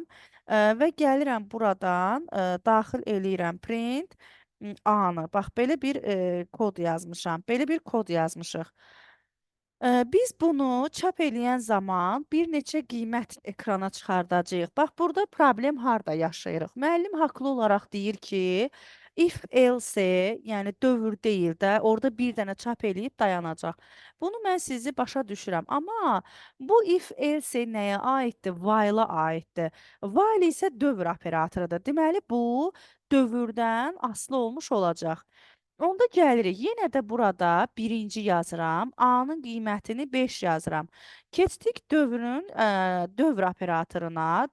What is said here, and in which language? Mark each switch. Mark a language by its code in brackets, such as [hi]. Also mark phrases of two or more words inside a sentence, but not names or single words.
[az] Və gəlirəm buradan daxil eləyirəm print A-nı. Bax, belə bir kod yazmışam. Belə bir kod yazmışıq. Biz bunu çap eləyən zaman bir neçə qiymət ekrana çıxardacağıq. Bax, burada problem harda yaşayırıq? Müəllim haqlı olaraq deyir ki, [en] if else, [az] yəni dövr deyil də, orada bir dənə çap eləyib dayanacaq. Bunu mən sizi başa düşürəm. Amma bu [en] if else [az] nəyə aiddir? While-a aiddir. While isə dövr operatorudur. Deməli, bu dövrdən asılı olmuş olacaq. Onda gəlirik. Yenə də burada birinci yazıram. A-nın qiymətini 5 yazıram. Keçdik dövrün dövr operatoruna.